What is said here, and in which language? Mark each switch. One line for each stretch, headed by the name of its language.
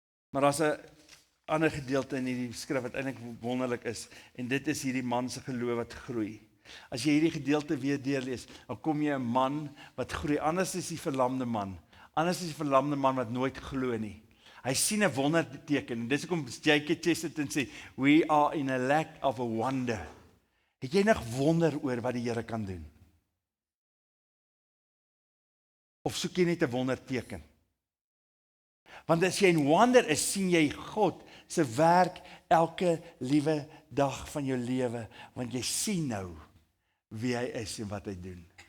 Afrikaans: Maar daar's 'n ander gedeelte in hierdie skrif wat eintlik wonderlik is, en dit is hierdie man se geloof wat groei. As jy hierdie gedeelte weer deurlees, dan kom jy 'n man wat groei. Anders is die verlamde man. Anders is die verlamde man wat nooit glo nie. Hy sien 'n wonderteken. En dis hoekom J.K.
English: Chesterton
Afrikaans: sê,
English: we are in a lack of a wonder.
Afrikaans: Het jy nog wonder oor wat die Here kan doen? Of soek jy net 'n wonderteken? Want as jy in wonder is, sien jy God se werk elke liewe dag van jou lewe, want jy sien nou wie hy is en wat hy doen.